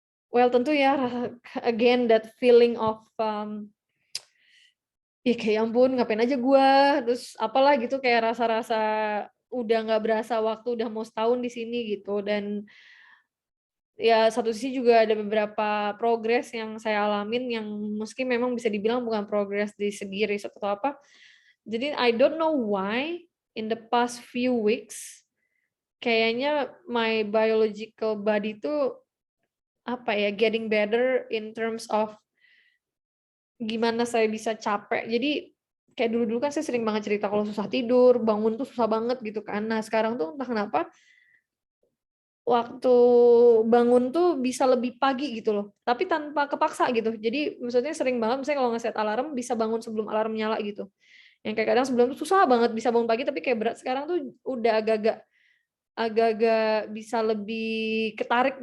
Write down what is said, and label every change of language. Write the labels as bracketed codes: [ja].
[id] Well, tentu ya [en] again that feeling of [id] ya kayak ya ampun ngapain aja gua, terus apalah gitu kayak rasa-rasa udah nggak berasa waktu udah mau setahun di sini gitu dan ya satu sisi juga ada beberapa progres yang saya alamin yang meski memang bisa dibilang bukan progres di segi riset atau apa. Jadi [en] I don't know why in the past few weeks [id] kayaknya [en] my biological body [id] tuh apa ya [en] getting better in terms of [id] gimana saya bisa capek. Jadi kayak dulu-dulu kan saya sering banget cerita kalau susah tidur, bangun tuh susah banget gitu kan. Nah, sekarang tuh entah kenapa waktu bangun tuh bisa lebih pagi gitu loh. Tapi tanpa kepaksa gitu. Jadi maksudnya sering banget misalnya kalau ngeset alarm bisa bangun sebelum alarm nyala gitu. Yang kayak kadang sebelum tuh susah banget bisa bangun pagi tapi kayak berat sekarang tuh udah agak-agak bisa lebih ketarik.